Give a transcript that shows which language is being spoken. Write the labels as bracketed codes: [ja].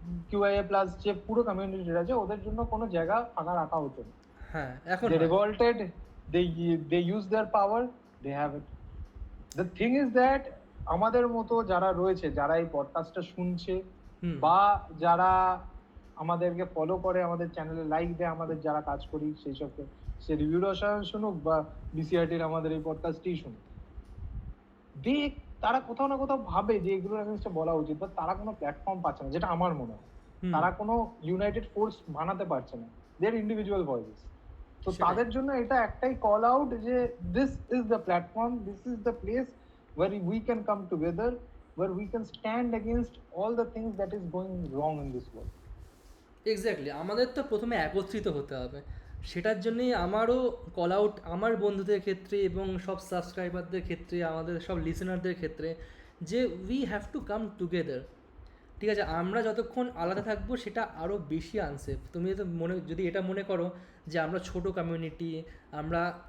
[bn] QIA plus যে পুরো community আছে, ওদের জন্য কোনো জায়গা ফাঁকা রাখা হতো না। হ্যাঁ, এখন [en] They [bn] হয়। [en] revolted, they use their power, they have it. The thing is that [bn] আমাদের মতো যারা রয়েছে, যারা এই পডকাস্টটা শুনছে হুম বা যারা আমাদেরকে ফলো করে, আমাদের চ্যানেলে লাইক দেয়, আমাদের যারা কাজ করি সেই সবকে, সে রিভিউ রসায়ন শুনুক বা বিসিআরটির আমাদের এই পডকাস্টই শুনুক, দেখ তারা কোথাও না কোথাও ভাবে যে এগুলোর এগেইনস্টে বলা উচিত, বা তারা কোনো প্ল্যাটফর্ম পাচ্ছে না, যেটা আমার মনে হয়। হুম। তারা কোনো ইউনাইটেড ফোর্স বানাতে পারছে না, [en] Their individual voices. [bn] তো সেটাই। তাদের জন্য এটা একটাই কল আউট যে [en] This is the platform, this is the place where we can come together, where we can stand against all the things that is going wrong in this world. [bn] Exactly, আমাদের তো প্রথমে একত্রিত হতে হবে। সেটার জন্যই আমারও কল আউট আমার বন্ধুদের ক্ষেত্রে এবং সব সাবস্ক্রাইবারদের ক্ষেত্রে, আমাদের সব লিসেনারদের ক্ষেত্রে, যে [en] We have to come together. [bn] ঠিক আছে, আমরা যতক্ষণ আলাদা থাকবো সেটা আরও বেশি আনসেফ। তুমি যদি এটা মনে করো যে আমরা ছোট কমিউনিটি, আমরা